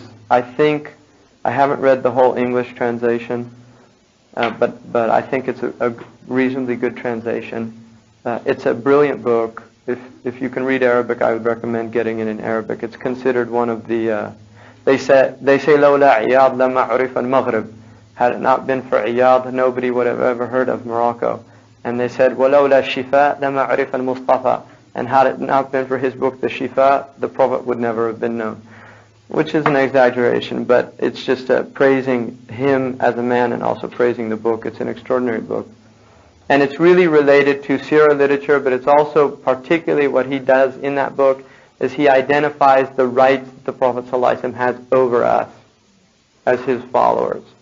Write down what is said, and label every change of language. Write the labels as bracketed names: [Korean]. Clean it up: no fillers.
[English] I think, I haven't read the whole English translation, but I think it's a reasonably good translation. It's a brilliant book. If you can read Arabic, I would recommend getting it in Arabic. It's considered one of the, they say [Arabic] لولا عياض لما عرف المغرب. [English] Had it not been for Iyad, nobody would have ever heard of Morocco. And they said, [Arabic] وَلَوْلَا الشِّفَاء لَمَا عُرِفَ الْمُصْطَفَى. [English] And had it not been for his book, the Shifa, the Prophet would never have been known. Which is an exaggeration, but it's just praising him as a man and also praising the book. It's an extraordinary book. And it's really related to Sirah literature, but it's also particularly what he does in that book is he identifies the rights the Prophet ﷺ has over us as his followers.